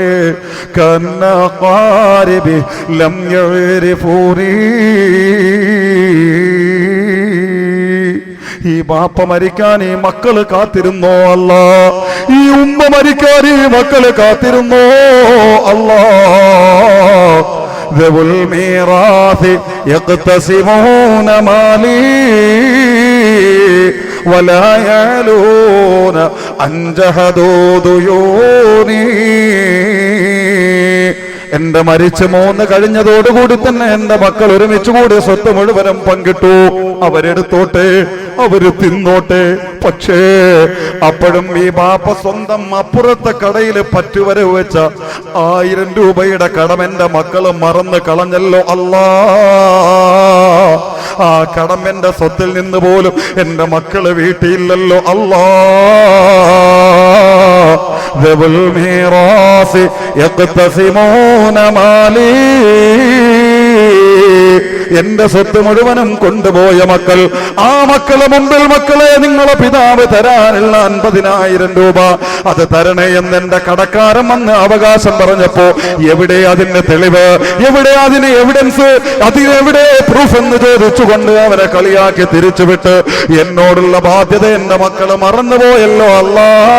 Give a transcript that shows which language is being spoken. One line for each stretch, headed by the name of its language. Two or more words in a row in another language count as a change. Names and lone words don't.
Arabic: كأن الأقارب لم يعرفوني.
Malayalam: ഈ ബാപ്പ മരിക്കാൻ ഈ മക്കള് കാത്തിരുന്നോ അല്ലാ? ഈ ഉമ്മ മരിക്കാൻ ഈ മക്കള് കാത്തിരുന്നോ അല്ലാ?
Arabic: ذو الميراث يقتسمون مالي ولا يعلون أن جهدوا ديوني.
Malayalam: എന്റെ മരിച്ച് 3 കഴിഞ്ഞതോടുകൂടി തന്നെ എന്റെ മക്കൾ ഒരുമിച്ച് കൂടി സ്വത്ത് മുഴുവനും പങ്കിട്ടു. അവരെടുത്തോട്ടെ, അവര് തിന്നോട്ടെ. പക്ഷേ അപ്പോഴും ഈ ബാപ്പ സ്വന്തം അപ്പുറത്തെ കടയിൽ പറ്റുവരെ വെച്ച 1000 രൂപയുടെ കടം എന്റെ മക്കള് മറന്ന് കളഞ്ഞല്ലോ അല്ലാ. ആ കടം എന്റെ സ്വത്തിൽ നിന്ന് പോലും എന്റെ മക്കള് വീട്ടിയില്ലല്ലോ അല്ലാ.
Arabic: ذوي الميراث يقتسمون مالي.
Malayalam: എന്റെ സ്വത്ത് മുഴുവനും കൊണ്ടുപോയ മക്കൾ, ആ മക്കളെ മുമ്പിൽ മക്കളെ നിങ്ങളെ പിതാവ് തരാനുള്ള 50,000 രൂപ അത് തരണേ എന്ന് എന്റെ കടക്കാരൻ വന്ന് അവകാശം പറഞ്ഞപ്പോ എവിടെ അതിന്റെ തെളിവ്, എവിടെ അതിന് എവിഡൻസ്, അതിനെവിടെ പ്രൂഫ് എന്ന് ചോദിച്ചുകൊണ്ട് അവരെ കളിയാക്കി തിരിച്ചുവിട്ട് എന്നോടുള്ള ബാധ്യത എന്റെ മക്കള് മറന്നുപോയല്ലോ അല്ലാ.